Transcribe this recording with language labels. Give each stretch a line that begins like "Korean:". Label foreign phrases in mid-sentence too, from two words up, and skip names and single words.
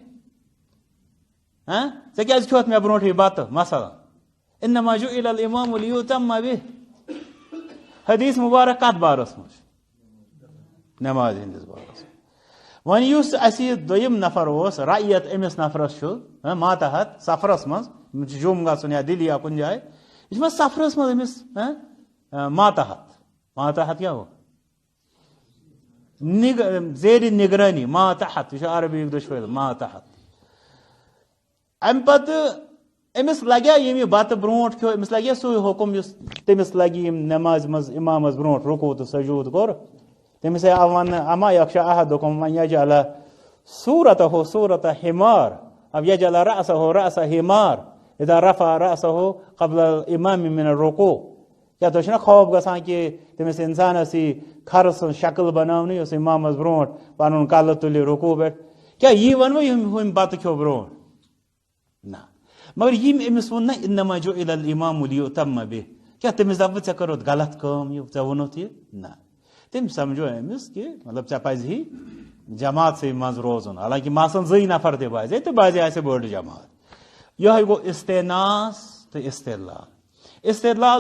Kashmiri: ژےٚ کیازِ کھیوٚتھ مےٚ برونٛٹھٕے بتہٕ مثلاً
Arabic: انما جعل الامام ليتم به
Kashmiri: حدیث مبارک کتھ بارس منٛز نماز ہندس بارس وۄنۍ یُس اسہِ یہِ دوٚیِم نفر اوس رعیت أمِس نفرس چھُ ماتحت سفرس منٛز جوٚم گژھُن یا دِلہِ یا کُنہِ جایہِ یہ چھُ سفرس منٛز أمِس ماتحت کیٛاہ ہو زیرِ نگرٲنی ماتحت یہ چھُ عربی دۄشوٕے ماتحت امہِ پتہٕ أمِس لگیا ییٚمہِ یہِ بتہٕ برونٛٹھ کھیوٚو أمِس لگیا سُے حُکم یُس تٔمِس لگہِ یِم نمازِ منٛز امامس برونٛٹھ رُکوٗع تہٕ سجوٗد کوٚر تٔمِس آو وننہٕ
Arabic: اما یخشا احدکم ان یجعل صورتہ صورت حمار اب یجعل رأسہ رأس حمار اذا رفع رأسه قبل الامام من الرکوع
Kashmiri: کیا تۄہہِ چھُنہ خوف گژھان کہ تٔمِس انسانس یی کھرٕ سٕنٛز شکل بناونہٕ یُس امامس برونٛٹھ پنُن کلہٕ تُلہِ رکوٗع پٮ۪ٹھ کیا یی ونوٕ ہُمہِ بتہٕ کھیوٚو برونٛٹھ نہ مگر ییٚمۍ أمِس ووٚن نہ
Arabic: انما جعل الامام ليتم به
Kashmiri: کیا تٔمِس دپہٕ ژےٚ کٔرٕتھ غلط کٲم یہِ ژےٚ ووٚنُتھ یہِ نہ تٔمۍ سمجھو أمِس کہ مطلب ژےٚ پزِہی جماعتسٕے منٛز روزُن حالانکہ یِم آسن زٕے نفر تہِ باسے تہٕ باسے آسہِ بٔڑ جماعت یہے گوٚو استیناس تہٕ استدلال استدلال